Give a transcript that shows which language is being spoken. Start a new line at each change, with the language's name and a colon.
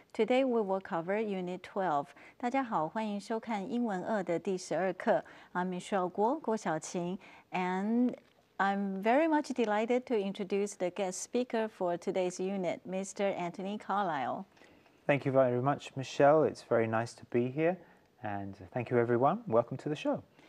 English: Today we will cover Unit 12.
Chinese: 大家好，欢迎收看英文2的第12课。
English: I'm Michelle Guo, 郭晓晴, and I'm very much delighted to introduce the guest speaker for today's unit, Mr. Anthony Carlisle. Thank you very much, Michelle. It's very nice to be here. And thank you, everyone. Welcome to the show.